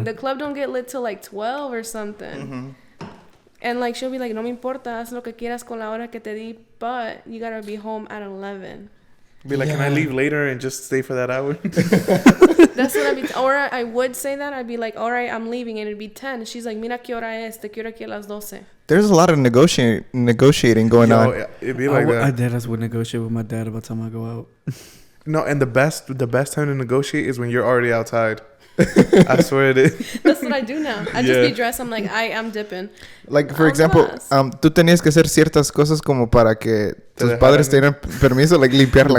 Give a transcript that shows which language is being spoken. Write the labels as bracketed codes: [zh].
[en] The club don't get lit till like 12 or something. And like, she'll be like, [es] no me importa, haz lo que quieras con la hora que te di, [en] but you got to be home at 11. Be like, can I leave later and just stay for that hour? That's what I'd be, or I would say that. I'd be like, all right, I'm leaving, and it'd be 10. She's like, [es] mira qué hora es, te quiero aquí a las 12. [en] There's a lot of negotiating going on. It'd be like I that. would negotiate with my dad about time I go out. No, and the best time to negotiate is when you're already outside. I swear it is. That's what I do now. I just be dressed. I'm like, I'm dipping. Like, for example, [es] tú tenías que hacer ciertas cosas como para que tus padres te dieran permiso, like limpiar la